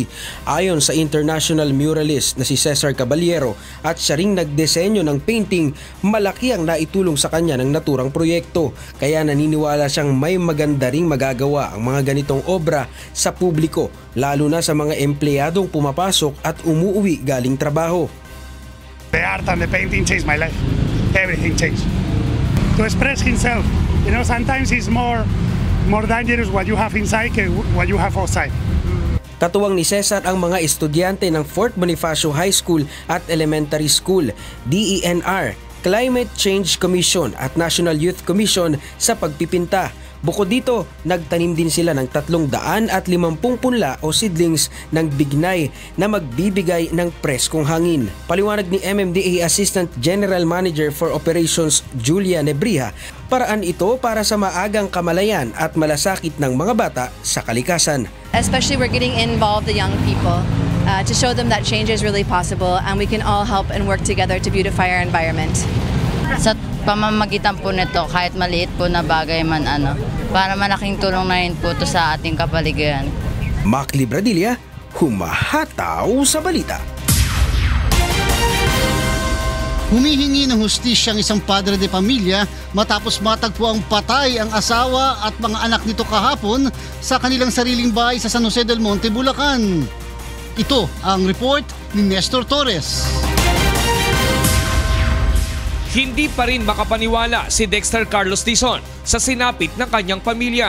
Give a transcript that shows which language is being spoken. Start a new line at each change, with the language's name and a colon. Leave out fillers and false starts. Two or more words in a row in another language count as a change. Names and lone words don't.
Filipino: Ayon sa
English: international muralist
Filipino: na si Cesar Caballero at siya ring nagdesenyo ng painting, malaki ang naitulong sa kanya ng naturang proyekto. Kaya naniniwala siyang may maganda ring magagawa ang mga ganitong obra sa publiko, lalo na sa mga empleyadong pumapasok at umuuwi galing trabaho.
English: The art and the painting changed my life. Everything changed. To express himself, you know, sometimes it's more dangerous what you have inside than what you have outside.
Filipino: Katuwang ni Cesar ang mga estudyante ng Fort Bonifacio High School at Elementary School, DENR, Climate Change Commission at National Youth Commission sa pagpipinta. Bukod dito, nagtanim din sila ng 350 punla o seedlings ng bignay na magbibigay ng preskong hangin. Paliwanag ni MMDA
English: Assistant General Manager for Operations
Filipino: Julia Nebriha, paraan ito para sa maagang kamalayan at malasakit ng mga bata sa kalikasan.
English: Especially we're getting involved the young people to show them that change is really possible and we can all help and work together to beautify our environment.
Filipino: Sa pamamagitan po nito, kahit maliit po na bagay man para malaking tulong na rin po ito sa ating kapaligiran. Mac Libradilla, humahataw sa balita. Humihingi ng hustisya ang isang padre de pamilya matapos matagpuang patay ang asawa at mga anak nito kahapon sa kanilang sariling bahay sa San Jose del Monte, Bulacan. Ito ang report ni Nestor Torres. Hindi pa rin makapaniwala si Dexter Carlos Dizon sa sinapit ng kanyang pamilya.